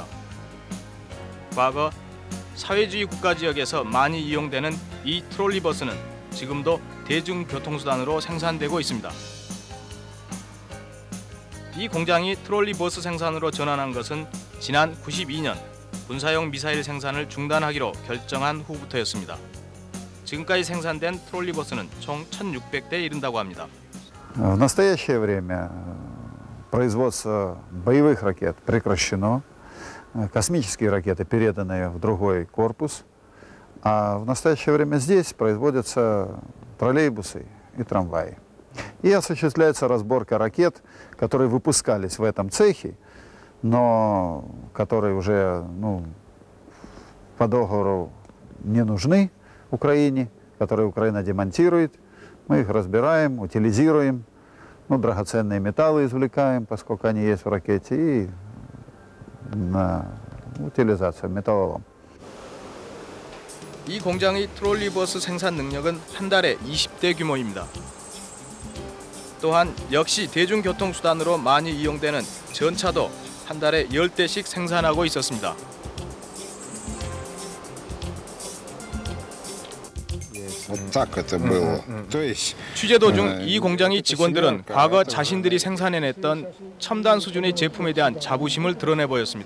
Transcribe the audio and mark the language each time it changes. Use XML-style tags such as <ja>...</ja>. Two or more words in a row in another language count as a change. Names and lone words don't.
<ko>과거 사회주의 국가 지역에서 많이 이용되는 이 트롤리버스는 지금도 대중교통수단으로 생산되고 있습니다. 이 공장이 트롤리버스 생산으로 전환한 것은 지난 92년 군사용 미사일 생산을 중단하기로 결정한 후부터였습니다. 지금까지 생산된 트롤리버스는 총 1,600대에 이른다고 합니다.</ko> <ru>В настоящее время производство боевых ракет прекращено, космические ракеты переданы в другой корпус, а в настоящее время здесь производятся троллейбусы и трамваи. И осуществляется разборка ракет, которые выпускались в этом цехе, но которые уже по договору не нужны Украине, которые Украина демонтирует. Мы их разбираем, утилизируем, драгоценные металлы извлекаем, поскольку они есть в ракете, и на утилизацию, металлолом.</ru> <ko>이 공장의 트롤리버스 생산 능력은 한 달에 20대 규모입니다. 또한 역시 대중교통수단으로 많이 이용되는 전차도 한 달에 10대씩 생산하고 있었습니다. 취재 도중 이 공장의 직원들은 과거 자신들이 생산해냈던 첨단 수준의 제품에 대한 자부심을 드러내 보였습니다.</ko>